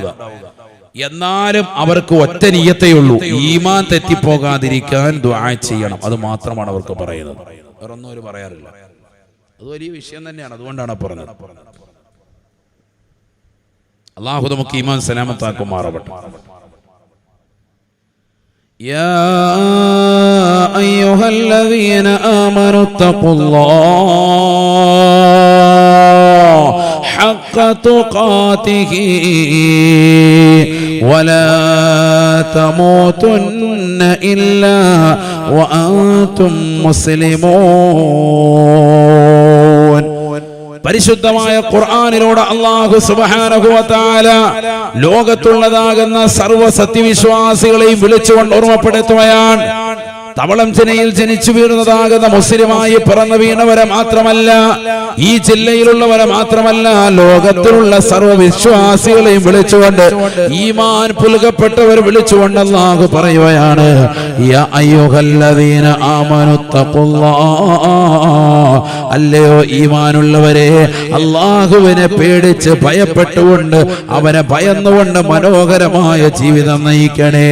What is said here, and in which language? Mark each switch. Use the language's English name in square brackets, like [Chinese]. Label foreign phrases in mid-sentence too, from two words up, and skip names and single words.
[Malayalam] എന്നാലും അവർക്ക് ഒറ്റ നിയ്യത്തേ ഉള്ളൂ, ഈമാൻ തെറ്റിപ്പോകാതിരിക്കാൻ ദുആ ചെയ്യണം. അത് മാത്രമാണ് അവർക്ക് പറയുന്നത്. വേറൊന്നും അവർ പറയാറില്ല. അത് വലിയ വിഷയം തന്നെയാണ്. അതുകൊണ്ടാണ് പറഞ്ഞത്. അല്ലാഹു നമുക്ക് ഈമാൻ സലാമത്താക്കുമാറാവട്ടെ. [Arabic] يا أيها الذين آمنوا اتقوا الله حق تقاته ولا تموتن إلا وأنتم مسلمون. [Malayalam] പരിശുദ്ധമായ ഖുർആനിലൂടെ അല്ലാഹു [Arabic] سبحانه وتعالى [Malayalam] ലോകത്തുള്ളതാകുന്ന സർവ്വ സത്യവിശ്വാസികളെയും വിളിച്ചുകൊണ്ട് ഓർമ്മപ്പെടുത്തുകയാണ്. തവളം ചെനയിൽ ജനിച്ചു വീഴുന്നതാകുന്ന മുസ്ലിമായി പിറന്നു വീണവരെ മാത്രമല്ല, ഈ ജില്ലയിലുള്ളവരെ മാത്രമല്ല, ലോകത്തിലുള്ള സർവ്വവിശ്വാസികളെയും വിളിച്ചുകൊണ്ട്, ഈമാൻ പുൽകപ്പെട്ടവർ വിളിച്ചുകൊണ്ട് അല്ലാഹു പറയുകയാണ്, [Arabic] يا أيها الذين آمنوا اتقوا الله, [Malayalam] അല്ലയോ ഈമാനുള്ളവരെ, അല്ലാഹുവിനെ പേടിച്ച് ഭയപ്പെട്ടുകൊണ്ട് അവനെ ഭയന്നുകൊണ്ട് മനോഹരമായ ജീവിതം നയിക്കണേ.